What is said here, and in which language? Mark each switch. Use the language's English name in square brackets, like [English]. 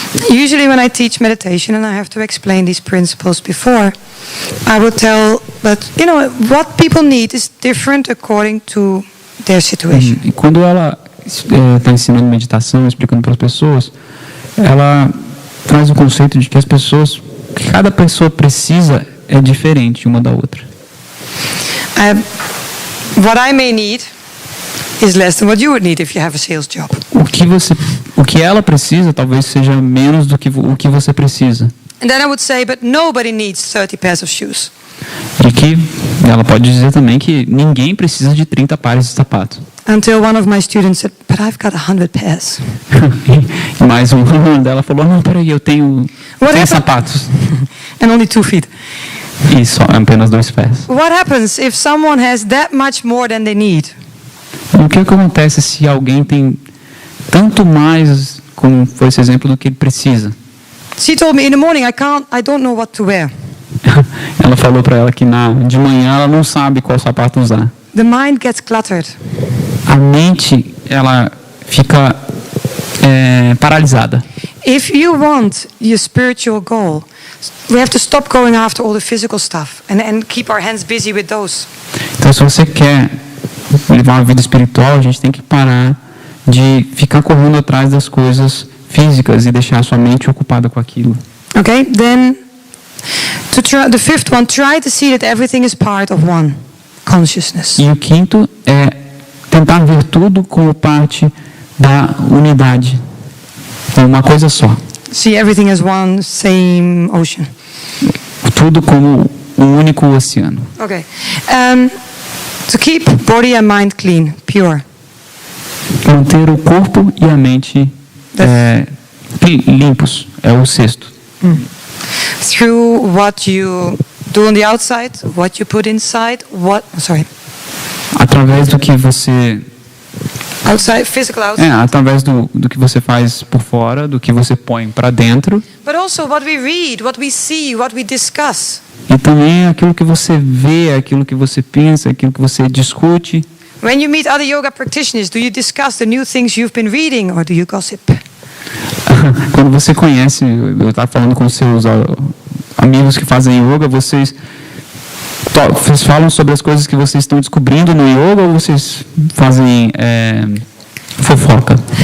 [English] Usually when I teach meditation and I have to explain these principles before, I would tell that, what people need is different according to their situation. [Portuguese] E quando ela está ensinando meditação, explicando para as pessoas, ela traz o conceito de que que cada pessoa precisa é diferente uma da outra. [English] What I may need is less than what you would need if you have a sales job. [Portuguese] O que ela precisa talvez seja menos do que o que você precisa. [English] And then I would say, but nobody needs 30 pairs of shoes. [Portuguese] E que ela pode dizer também que ninguém precisa de 30 pares de sapatos. [English] Until one of my students said, but I've got 100 pairs. [Portuguese] E mais uma dela falou, não, peraí, eu tenho 100 sapatos. [English] And only 2 feet. [Portuguese] E só apenas 2 pés. [English] What happens if someone has that much more than they need? [Portuguese] E o que acontece se alguém tem tanto mais, como foi esse exemplo, do que ele precisa? [English] She told me in the morning, I don't know what to wear. [Portuguese] Ela falou para ela que de manhã ela não sabe qual sapato usar. [English] The mind gets cluttered. [Portuguese] A mente, ela fica paralisada. [English] if you want your spiritual goal, we have to stop going after all the physical stuff and keep our hands busy with those. [Portuguese] Então, se você quer levar uma vida espiritual, a gente tem que parar de ficar correndo atrás das coisas físicas e deixar a sua mente ocupada com aquilo. [English] Okay, then the fifth one, try to see that everything is part of one consciousness. [Portuguese] E o quinto é tentar ver tudo como parte da unidade, uma coisa só. [English] See everything as one same ocean. [Portuguese] Tudo como um único oceano. [English] Okay. To keep body and mind clean, pure. [Portuguese] Manter o corpo e a mente limpos é o sexto. [English] Through what you do on the outside, what you put inside, [Portuguese] Através do que você [English] outside, physical outside. [Portuguese] através do que você faz por fora, do que você põe para dentro. [English] But also what we read, what we see, what we discuss. [Portuguese] E também aquilo que você vê, aquilo que você pensa, aquilo que você discute. [English] When you meet other yoga practitioners, do you discuss the new things you've been reading or do you gossip? [Portuguese] Quando você conhece, eu estava falando com seus amigos que fazem yoga, vocês falam sobre as coisas que vocês estão descobrindo no yoga ou vocês fazem fofoca?